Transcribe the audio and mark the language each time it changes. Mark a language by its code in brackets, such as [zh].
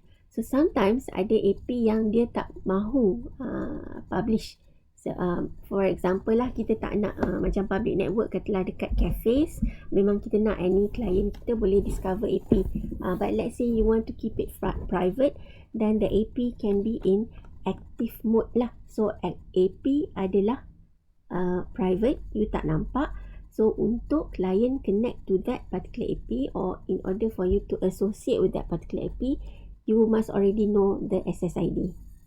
[ms] So sometimes ada AP yang dia tak mahu publish. So, [en] for example [ms] lah, kita tak nak macam public network katalah dekat cafes, memang kita nak [en] any client [ms] kita boleh discover AP. [en] But let's say you want to keep it private, then the AP can be in active mode [ms] lah. So AP adalah private, you tak nampak. [en] So [ms] untuk [en] client connect to that particular AP, or in order for you to associate with that particular AP, you must already know the SSID.